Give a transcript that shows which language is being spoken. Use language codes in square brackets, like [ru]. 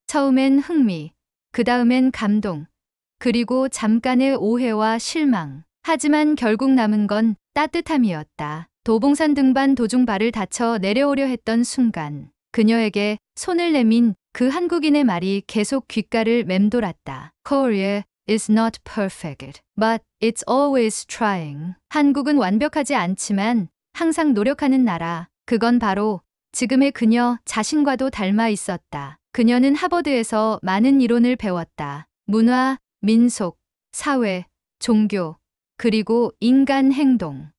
[ko] 처음엔 흥미, 그 다음엔 감동, 그리고 잠깐의 오해와 실망. 하지만 결국 남은 건 따뜻함이었다. 도봉산 등반 도중 발을 다쳐 내려오려 했던 순간 그녀에게 손을 내민 그 한국인의 말이 계속 귓가를 맴돌았다. [en] Korea is not perfect, but it's always trying. [ko] 한국은 완벽하지 않지만 항상 노력하는 나라. 그건 바로 지금의 그녀 자신과도 닮아 있었다. 그녀는 하버드에서 많은 이론을 배웠다. 문화, 민속, 사회, 종교, 그리고 인간 행동.